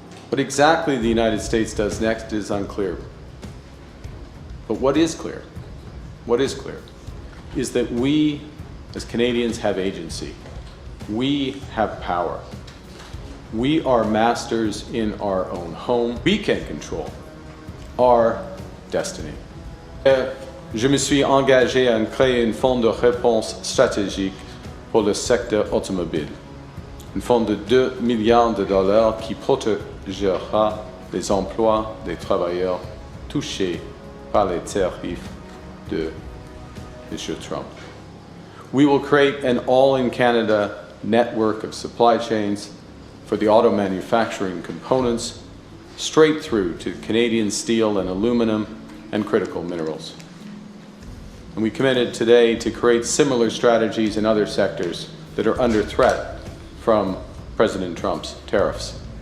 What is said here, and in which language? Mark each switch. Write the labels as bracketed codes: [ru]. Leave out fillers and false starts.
[en] What exactly the United States does next is unclear. But what is clear is that we, as Canadians, have agency. We have power. We are masters in our own home. We can control our destiny. [fr] Je me suis engagé à créer un fonds de réponse stratégique pour le secteur automobile. Un fonds de 2 milliards de dollars qui protégera les emplois des travailleurs touchés par les tariffs de M. Trump. [en] We will create an all-in-Canada network of supply chains for the auto manufacturing components straight through to Canadian steel and aluminum and critical minerals. And we committed today to create similar strategies in other sectors that are under threat from President Trump's tariffs.